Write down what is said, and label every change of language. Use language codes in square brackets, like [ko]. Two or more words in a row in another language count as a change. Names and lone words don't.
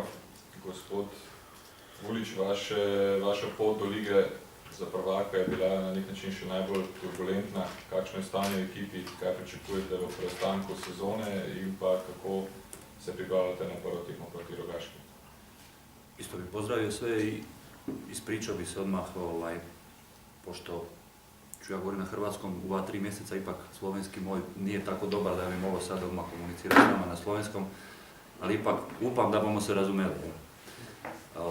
[sl] Gospod Vulić, vaša pot do Lige za prvaka je bila na nek način še najbolj turbulentna. Kakšno je stanje v ekipi, kaj pričakujete v preostanku sezone in pa kako se pripravljate na prvo tekmo proti Rogaški? [hr] Isto bi pozdravio sve i ispričao bi se odmah, pošto ću ja govoriti na hrvatskom, u 2-3 mjeseca ipak slovenski moj nije tako dobar da bi mogao sad odmah komunicirati s nama na slovenskom, ali ipak [sl] upam da bomo se razumeli.